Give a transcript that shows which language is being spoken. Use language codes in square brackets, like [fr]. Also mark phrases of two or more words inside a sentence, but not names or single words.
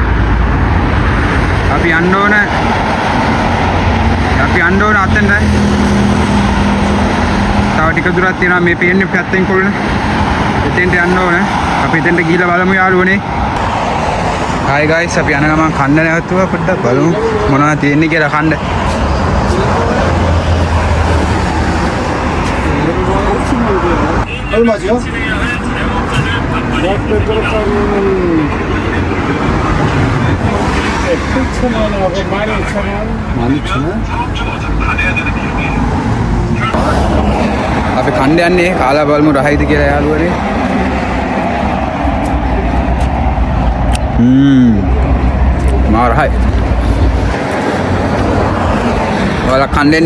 [si] අපි යන්න ඕන අතෙන්ට. තව ටික දුරක් තියෙනවා මේ පේන්නේ පැත්තෙන් කුළුණ. එතෙන්ට යන්න ඕන. අපි එතෙන්ට ගිහිල්ලා බලමු යාළුවනේ. [en] Hi guys [si] අපි යන ගමන් කන්න නැවතුවා පොඩ්ඩක් බලමු මොනවද තියෙන්නේ කියලා කන්න. [ko] 얼마죠? 약 8,000원하고 12,000원. 12,000원? [si] අපි කන්න යන්නේ කාලා බලමු රහයිද කියලා යාළුවනේ. මා රහයි. ඔයාලා කන්න දෙන්න.